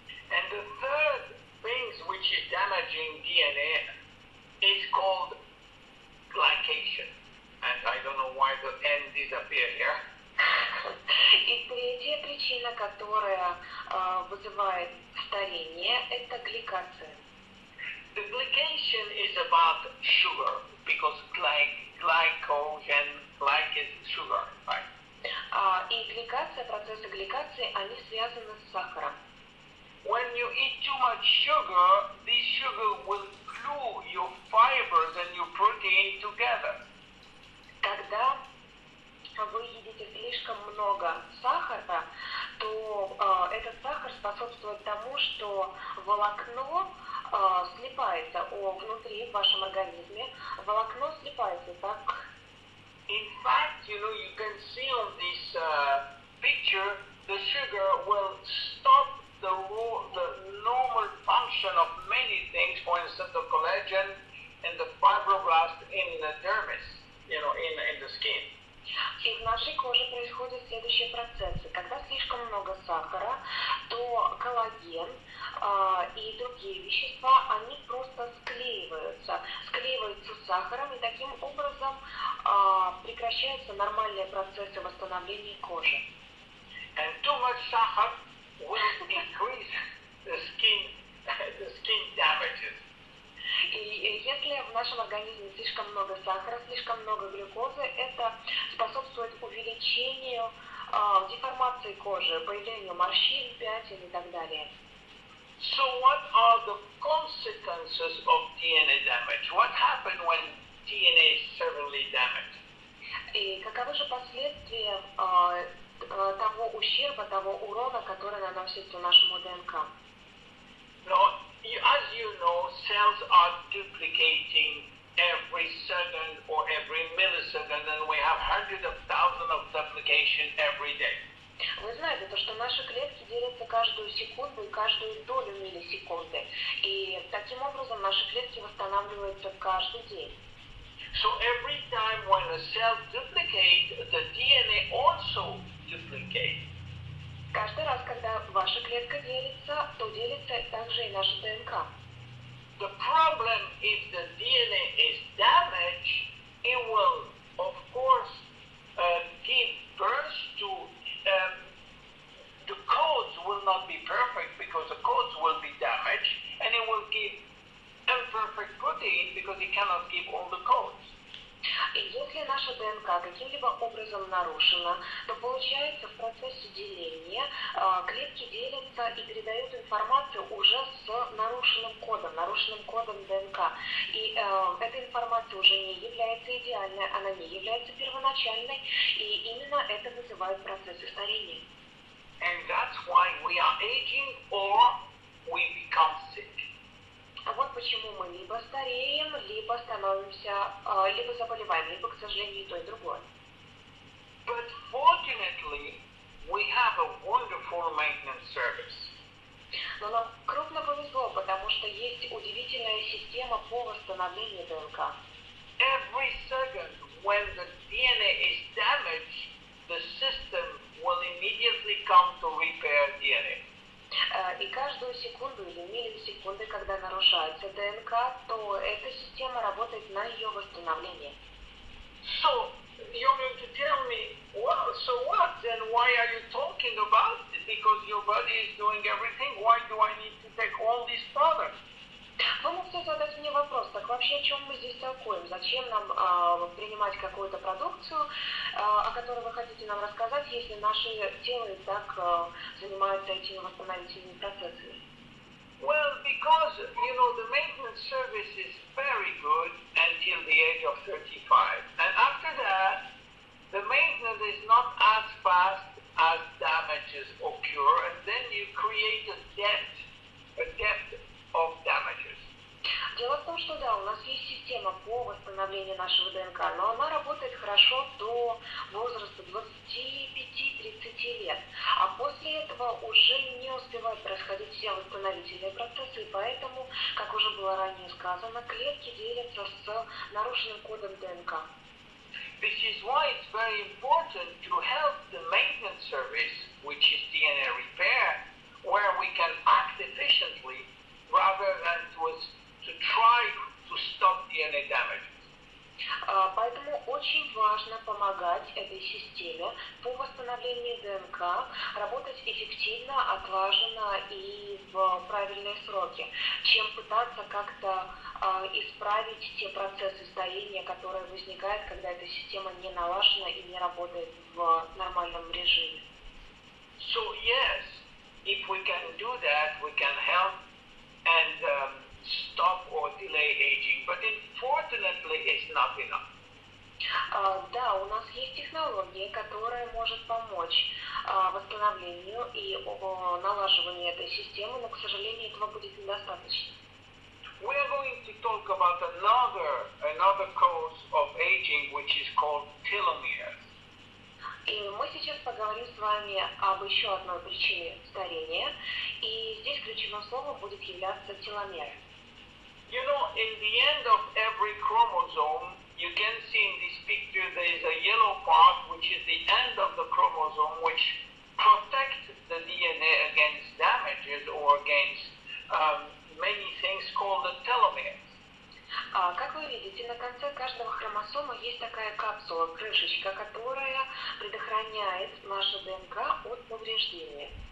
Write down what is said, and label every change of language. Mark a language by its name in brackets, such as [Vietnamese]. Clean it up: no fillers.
[English] And the third thing which is damaging DNA is called glycation. And I don't know why the N disappeared here. [Russian] И третья причина, которая вызывает старение, это гликация. [English] The glycation is about sugar, because glycogen, is sugar, right? [Russian] И гликация, процессы гликации, они связаны с сахаром. [English] When you eat too much sugar, this sugar will glue your fibers and your protein together. [Russian] Когда вы едите слишком много сахара, то этот сахар способствует тому, что волокно слипается внутри в вашем организме, волокно слипается так. [English] In fact, you know, you can see on this picture, the sugar will stop the normal function of many things, for instance, the collagen and the fibroblast in the dermis, you know, in the skin. [Russian] И в нашей коже происходят следующие процессы. Когда слишком много сахара, то коллаген и другие вещества, они просто склеиваются с сахаром, и таким образом прекращаются нормальные процессы восстановления кожи. [English] And too much sahar will increase the skin damages. [Russian] И если в нашем организме слишком много сахара, слишком много глюкозы, это способствует увеличению увеличению деформации кожи, появлению морщин, пятен и так далее. [English] So what are the consequences of DNA damage? What happened when DNA is severely damaged? [Russian] И каковы же последствия того ущерба, того урона, который наносится нашему ДНК? [English] Now, as you know, cells are duplicating every second or every millisecond, and we have hundreds of thousands of duplication every day. [Russian] Вы знаете, то, что наши клетки делятся каждую секунду и каждую долю миллисекунды. И таким образом наши клетки восстанавливаются каждый день. [English] So every time when a cell duplicates, the DNA also duplicates. [Russian] Каждый раз, когда ваша клетка делится, то делится также и наша ДНК. [English] The problem if the DNA is damaged, it will, of course, give birth to the codes will not be perfect because the codes will be damaged, and it will give imperfect protein because it cannot give all the codes. [Russian] И если наша ДНК каким-либо образом нарушена, то получается в процессе деления клетки делятся и передают информацию уже с нарушенным кодом ДНК. И эта информация уже не является идеальной, она не является первоначальной, и именно это вызывает процессы старения. [English] And that's why we are aging or we become sick. [Russian] Вот почему мы либо стареем, либо становимся, либо заболеваем, либо, к сожалению, и то, и другое. [English] But fortunately, we have a wonderful maintenance service. [Russian] Но нам крупно повезло, потому что есть удивительная система по восстановлению ДНК. [English] Every second when the DNA is damaged, the system will immediately come to repair DNA. [Russian] И каждую секунду или миллисекунды, когда нарушается ДНК, то эта система работает на ее восстановление. [English] So, you're going to tell me, well, so what? Then why are you talking about it? Because your body is doing everything. Why do I need to take all these products? [Russian] Вы можете задать мне вопрос, так вообще о чем мы здесь толкуем? Зачем нам принимать какую-то продукцию, о которой вы хотите нам рассказать, если наше тело и так занимается этими восстановительными процессами? [English] Well, because, you know, the maintenance service is very good until the age of 35. And after that, the maintenance is not as fast as damages occur, and then you create a depth of damages. [Russian] Дело в том, что да, у нас есть система по восстановлению нашего ДНК, но она работает хорошо до возраста 25-30 лет. А после этого уже не успевают происходить все восстановительные процессы, и поэтому, как уже было ранее сказано, клетки делятся с нарушенным кодом ДНК. [English] This is why it's very important to help the maintenance service, which is DNA repair, where we can act efficiently rather than to try to stop DNA damage. [Russian] Поэтому очень важно помогать этой системе по восстановлению ДНК, работать эффективно, отлаженно и в правильные сроки, чем пытаться как-то исправить те процессы старения, которые возникают, когда эта система не налажена и не работает в нормальном режиме. [English] So yes, if we can do that, we can help and stop or delay aging, but unfortunately it's not enough. [Russian] Да, у нас есть технология, которая может помочь восстановлению и налаживанию этой системы, но, к сожалению, этого будет недостаточно. [English] We are going to talk about another cause of aging, which is called telomeres. [Russian] И мы сейчас поговорим с вами об еще одной причине старения, и здесь ключевым словом будет являться теломеры. [English] You know, in the end of every chromosome, you can see in this picture there is a yellow part, which is the end of the chromosome, which protects the DNA against damages or against many things called the telomeres. [Russian] Как вы видите, на конце каждого хромосома есть такая капсула, крышечка, которая предохраняет нашу ДНК от повреждения.